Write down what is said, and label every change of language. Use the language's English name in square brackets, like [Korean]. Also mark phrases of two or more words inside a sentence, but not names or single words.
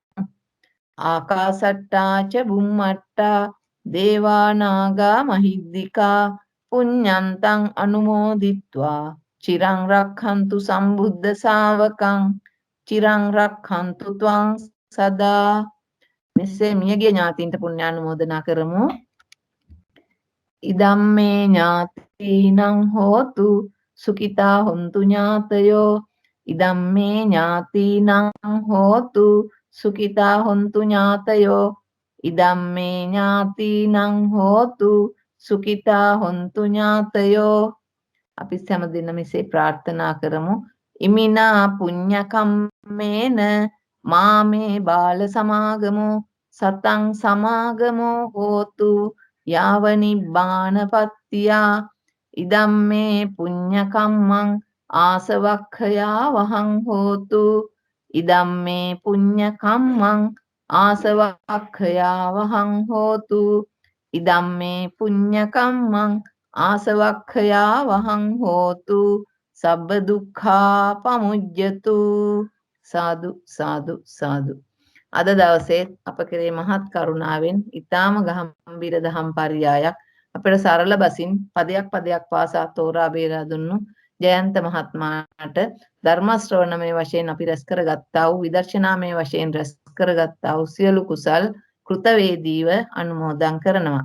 [Pali] ආකාසට්ටා ච බුම්මට්ටා දේවානාගා මහිද්దికා පුඤ්ඤන්තං අනුමෝදිත්වා චිරං රක්ඛන්තු සම්බුද්ධ ශාවකං. චිරං රක්ඛන්තු ත්වං සදා. [Sinhala] මෙසේ මියගිය ඥාතීන්ට පුණ්‍යානුමෝදනා කරමු. [Pali] ඉදම්මේ ඥාතීනං හෝතු සුඛිතා හොන්තු ඥාතයෝ. ඉදම්මේ ඥාතීනං හෝතු සුඛිතා හොන්තු ඥාතයෝ. ඉදම්මේ ඥාතීනං හෝතු සුඛිතා හොන්තු ඥාතයෝ. [Sinhala] අපි හැමදෙන්න මෙසේ ප්‍රාර්ථනා කරමු. [Pali] ඉමිනා පුඤ්ඤ කම්මේන මාමේ බාල සමාගමෝ සතං සමාගමෝ හෝතු යාව නිබ්බානපත්තියා. ඉදම්මේ පුඤ්ඤ කම්මං ආසවක්ඛයා වහං හෝතු. ඉදම්මේ පුඤ්ඤ කම්මං ආසවක්ඛයා වහං හෝතු. ඉදම්මේ පුඤ්ඤ කම්මං ආසවක්ඛයා වහං හෝතු. සබ්බ දුක්ඛා පමුජ්ජතු. සාදු සාදු සාදු. [Sinhala] අද දවසේ අප කෙරේ මහත් කරුණාවෙන් ඊ타ම ගම්භීර දහම් පරියායක් අපේ සරල බසින් පදයක් පදයක් පාසා තෝරා බේරා දුන්නු ජයන්ත මහත්මයාට ධර්ම ශ්‍රවණමය වශයෙන් අපි රැස් කරගත්තා වූ විදර්ශනාමය වශයෙන් රැස් කරගත්තා වූ සියලු කුසල් කෘතවේදීව අනුමෝදන් කරනවා.